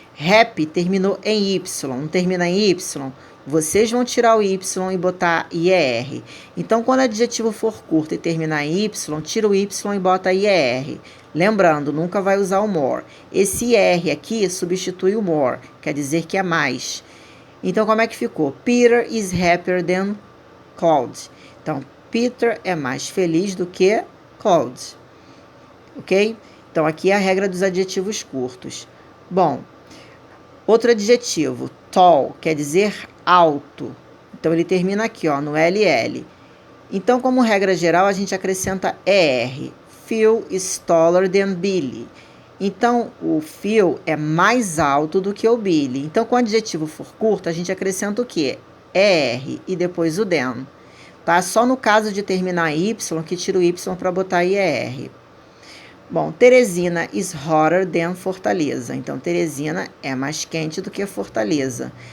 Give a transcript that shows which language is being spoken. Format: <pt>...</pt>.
<pt>Happy terminou em Y, não termina em Y? Vocês vão tirar o Y e botar IER. Então, quando o adjetivo for curto e terminar em Y, tira o Y e bota IER. Lembrando, nunca vai usar o more. Esse IER aqui substitui o more, quer dizer que é mais. Então, como é que ficou?</pt> <en>Peter is happier than Claude.</en> <pt>Então, Peter é mais feliz do que Claude. Ok? Então, aqui é a regra dos adjetivos curtos. Bom, outro adjetivo, tall, quer dizer alto. Então, ele termina aqui, ó, no LL. Então, como regra geral, a gente acrescenta ER.</pt> <en>Phil is taller than Billy.</en> <pt>Então, o Phil é mais alto do que o Billy. Então, quando o adjetivo for curto, a gente acrescenta o quê? ER e depois o than. Tá? Só no caso de terminar em Y, que tira o Y para botar IER. Bom,</pt> <en>Teresina is hotter than Fortaleza.</en> <pt>Então, Teresina é mais quente do que Fortaleza.</pt>